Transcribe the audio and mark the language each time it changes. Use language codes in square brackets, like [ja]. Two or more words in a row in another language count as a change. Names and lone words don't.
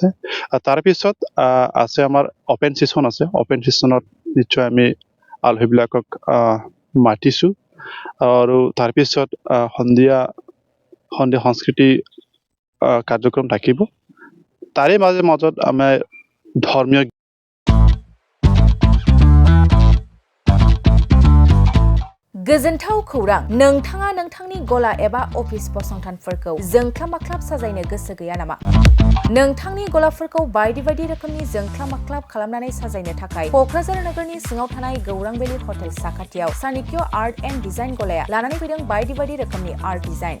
[as] আৰু তাৰপিছত আছে আমাৰ [en] open session [as] আছে। [en] open sessionত [as] নিশ্চয় আমি আলহীবিলাকক মাতিছোঁ। আৰু তাৰপিছত সন্ধিয়া সংস্কৃতি কাৰ্যক্ৰম থাকিব। তাৰে মাজত আমাৰ ধৰ্মীয় [brx] गोजोनथाव खौरां, नोंथाङा नोंथांनि गला एबा अफिस फसंथानफोरखौ जोंख्लाब माख्लाब साजायनो गोसो गैया नामा? नोंथांनि गलाफोरखौ बायदि रोखोमनि जोंख्लाब माख्लाब खालामनानै साजायनो थाखाय क'क्राझार नोगोरनि सिङाव थानाय गौरां भेलि हटेल साखाथियाव चाणक्य आर्ट एन्ड डिजाइन गलाया लानानै फैदों बायदि रोखोमनि आर्ट डिजाइन।